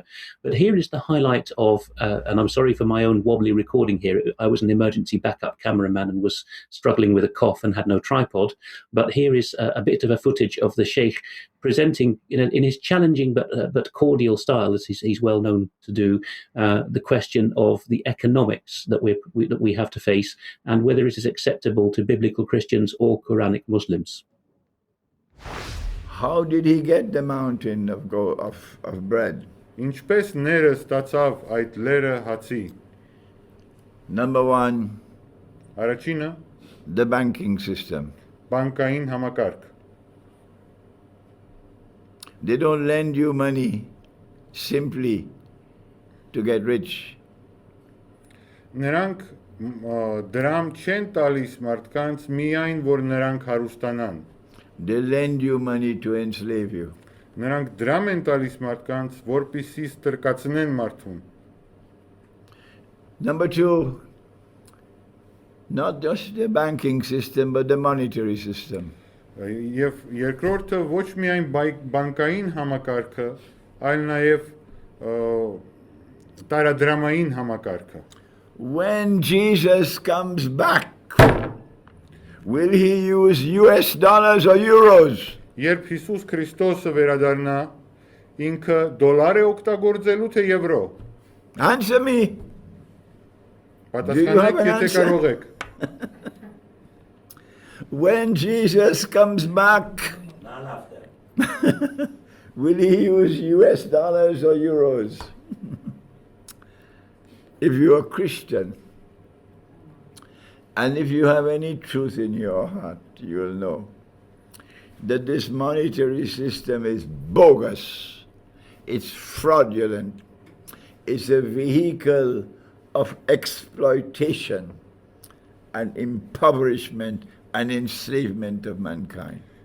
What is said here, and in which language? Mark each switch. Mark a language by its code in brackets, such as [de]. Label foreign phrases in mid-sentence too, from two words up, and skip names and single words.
[en] But here is the highlight of, and I'm sorry for my own wobbly recording here, I was an emergency backup cameraman and was struggling with a cough and had no tripod, but here is a bit of a footage of the Sheikh presenting in his challenging but cordial style, as he's well known to do, the question of the economics that we have to face, and whether it is acceptable to biblical Christians or Quranic Muslims. How did he get the mountain of bread? [hy] Ինչպես ները ստացավ այդ լերը հացի։ [en] Number one, [hy] Առաջինը, [en] the banking system. [hy] բանկային համակարգ։ [en] They don't lend you money simply to get rich. [hy] Նրանք դրամ չեն տալիս մարդկանց միայն որ նրանք հարուստանան։ [en] They lend you money to enslave you. [hy] Նրանք դրամ են տալիս մարդկանց, որպեսզի ստրկացնեն մարդուն։ [en] Number two, Not just the banking system, but the monetary system. [hy] Եվ երկրորդը ոչ միայն բանկային համակարգը, այլ նաև տարադրամային համակարգը։ [en] When Jesus comes back, will he use US dollars or euros? [hy] Երբ Հիսուս Քրիստոսը վերադառնա, ինքը դոլար է օգտագործելու թե եվրո։ [en] Answer me. [hy] Պատասխանեք, եթե կարող եք։ [en] When Jesus comes back, will he use US dollars or euros? If you're a Christian, and if you have any truth in your heart, you'll know that this monetary system is bogus, it's fraudulent, it's a vehicle of exploitation and impoverishment and enslavement of mankind.